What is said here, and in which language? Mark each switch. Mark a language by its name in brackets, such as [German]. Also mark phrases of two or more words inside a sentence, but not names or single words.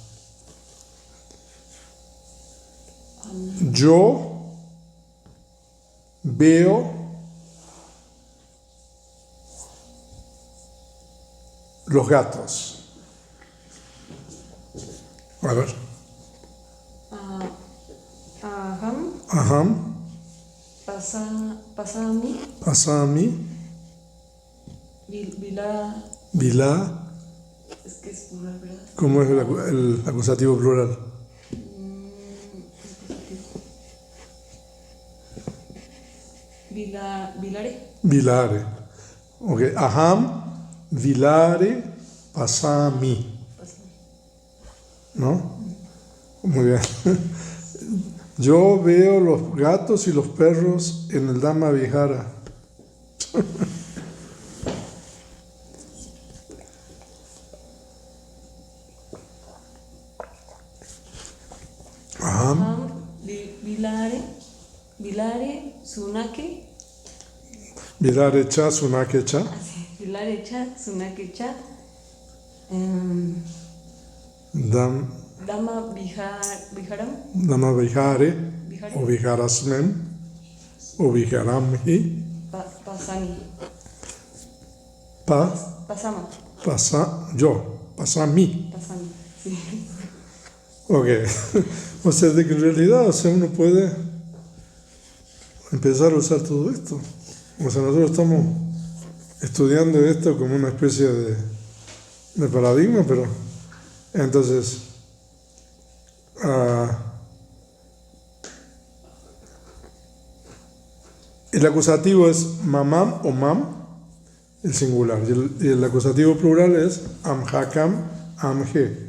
[Spanish] Yo veo los gatos. A ver. [Pali] Aham. Pasami. Vilá. [Spanish] Es que es plural, ¿verdad? ¿Cómo es el acusativo plural? [Pali] Vilare. Vilare. Ok. Aham, vilare, pasami. [Spanish] ¿No? Muy bien. Yo veo los gatos y los perros en el Dhamma Vihara. [Pali] Aham. Vilare, Sunake. Vilare cha, sunake cha. Vilare cha, Sunake cha. Dhamma Viharam. Dhamma Vihare, o Viharasmen, o Viharamhi. Pasani. Pasama. Pasami. Pasami, [Spanish] sí. Ok. O sea, de que en realidad, uno puede empezar a usar todo esto. O sea, nosotros estamos estudiando esto como una especie de paradigma, pero entonces el acusativo es mamam o mam, el singular, y el acusativo plural es [Pali] amhakam, amhe.